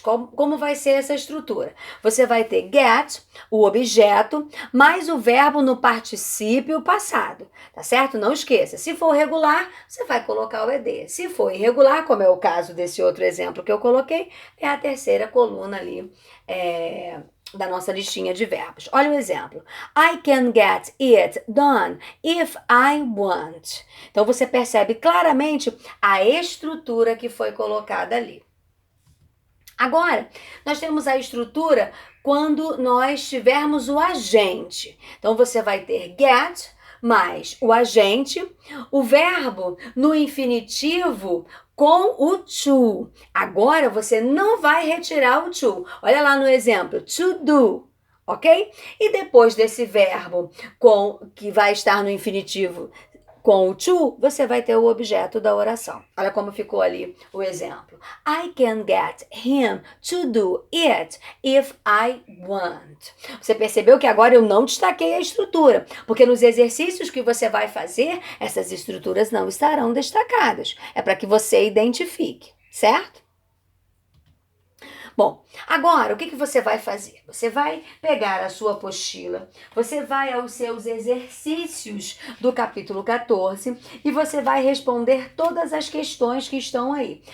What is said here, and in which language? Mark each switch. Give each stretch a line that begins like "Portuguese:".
Portuguese: Como vai ser essa estrutura? Você vai ter get, o objeto, mais o verbo no particípio passado, tá certo? Não esqueça, se for regular, você vai colocar o ed. Se for irregular, como é o caso desse outro exemplo que eu coloquei, é a terceira coluna ali, da nossa listinha de verbos. Olha o exemplo.
English: I can get it done if I want.
Portuguese: Então, você percebe claramente a estrutura que foi colocada ali. Agora, nós temos a estrutura quando nós tivermos o agente. Então, você vai ter get mais o agente, o verbo no infinitivo com o to. Agora, você não vai retirar o to. Olha lá no exemplo, to do, ok? E depois desse verbo que vai estar no infinitivo com o to, você vai ter o objeto da oração. Olha como ficou ali o exemplo.
English: I can get him to do it if I want.
Portuguese: Você percebeu que agora eu não destaquei a estrutura, porque nos exercícios que você vai fazer, essas estruturas não estarão destacadas. É para que você identifique, certo? Bom, agora o que você vai fazer? Você vai pegar a sua apostila, você vai aos seus exercícios do capítulo 14 e você vai responder todas as questões que estão aí.